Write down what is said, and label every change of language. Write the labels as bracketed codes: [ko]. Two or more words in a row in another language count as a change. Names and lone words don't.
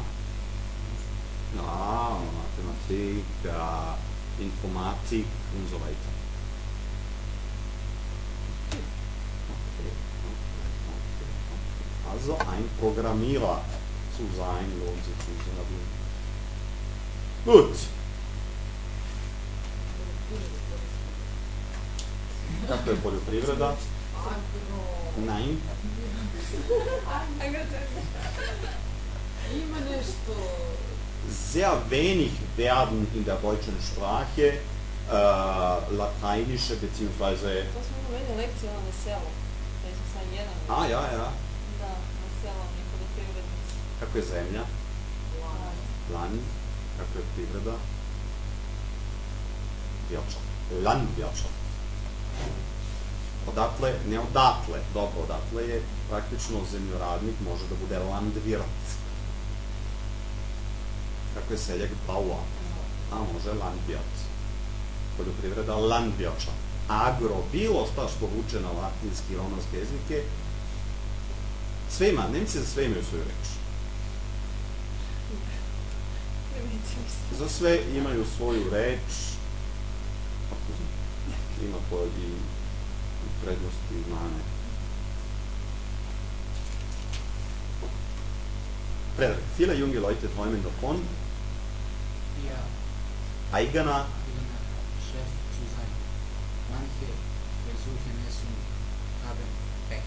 [de] Ja, Mathematik, Informatik und so weiter. Okay. Also ein Programmierer zu sein lohnt sich in Serbien. Gut. [sr] Kako je poljoprivreda? [de] Nein. [sr] Ima nešto... [de] Sehr wenig werden in der deutschen Sprache lateinische bzw. [sr] To smo imali lekciju na selu. Da je sam jedan. Ja. Da, na selu, neko da privrednici. Kako je zemlja? Land. Kako je privreda? [de] Wirtschaft. Landwirtschaft. [sr] Odatle, ne odatle, dobro, odatle je praktično zemljoradnik može da bude landwirt. Kako je seljak? Bauer. A može landwirt. Poljoprivreda landwirtschaft. Agro, bilo šta što vuče na latinski i romanske jezike, sve ima, Nemci za sve imaju svoju reč. Za sve imaju svoju reč, ima to i prednosti i mane. [de] Frederik, viele junge Leute träumen davon, eigener Chef zu sein. Manche versuchen es und haben Pech.